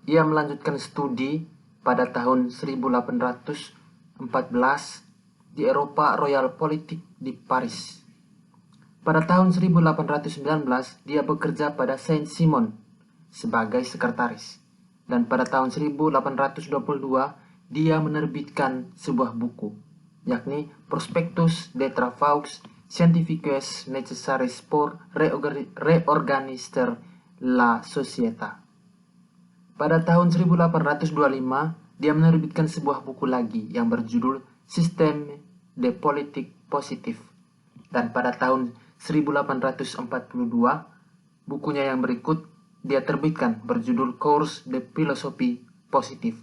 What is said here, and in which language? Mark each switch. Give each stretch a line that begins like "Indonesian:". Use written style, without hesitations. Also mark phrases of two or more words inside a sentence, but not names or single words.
Indonesian: Ia melanjutkan studi pada tahun 1814 di Eropa Royal Politik di Paris. Pada tahun 1819, dia bekerja pada Saint-Simon sebagai sekretaris. Dan pada tahun 1822, dia menerbitkan sebuah buku, yakni Prospectus de Travaux Scientifiques Nécessaires pour réorganiser la Société. Pada tahun 1825, dia menerbitkan sebuah buku lagi yang berjudul Système de Politique Positive. Dan pada tahun 1842, bukunya yang berikut dia terbitkan berjudul Cours de Philosophie Positive.